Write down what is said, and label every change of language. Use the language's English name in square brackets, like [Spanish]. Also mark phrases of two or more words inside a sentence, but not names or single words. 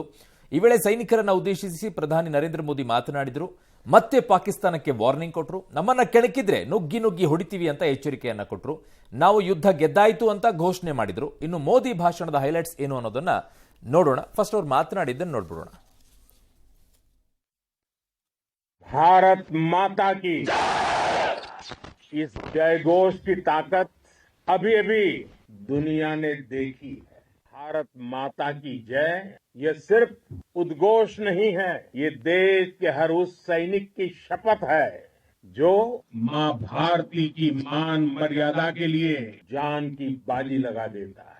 [Kannada] ಈ ವೇಳೆ ಸೈನಿಕರನ್ನ ಉದ್ದೇಶಿಸಿ ಪ್ರಧಾನಿ ನರೇಂದ್ರ ಮೋದಿ ಮಾತನಾಡಿದರು. ಮತ್ತೆ ಪಾಕಿಸ್ತಾನಕ್ಕೆ ವಾರ್ನಿಂಗ್ ಕೊಟ್ಟರು. ನಮ್ಮನ್ನ ಕೆಣಕಿದ್ರೆ ನುಗ್ಗಿ ನುಗ್ಗಿ ಹೊಡಿತೀವಿ ಅಂತ ಎಚ್ಚರಿಕೆಯನ್ನ ಕೊಟ್ಟರು. ನಾವು ಯುದ್ಧ ಗೆದ್ದಾಯಿತು ಅಂತ ಘೋಷಣೆ ಮಾಡಿದ್ರು. ಇನ್ನು ಮೋದಿ ಭಾಷಣದ ಹೈಲೈಟ್ಸ್ ಏನು ಅನ್ನೋದನ್ನ ನೋಡೋಣ. ಫಸ್ಟ್ ಅವ್ರು ಮಾತನಾಡಿದ್ದನ್ನು ನೋಡ್ಬಿಡೋಣ. [Hindi] भारत माता की इस जय घोष की ताकत अभी अभी दुनिया ने देखी है। भारत माता की जय ये सिर्फ उद्घोष नहीं है, ये देश के हर उस सैनिक की शपथ है जो मां भारती की मान मर्यादा के लिए जान की बाजी लगा देता है।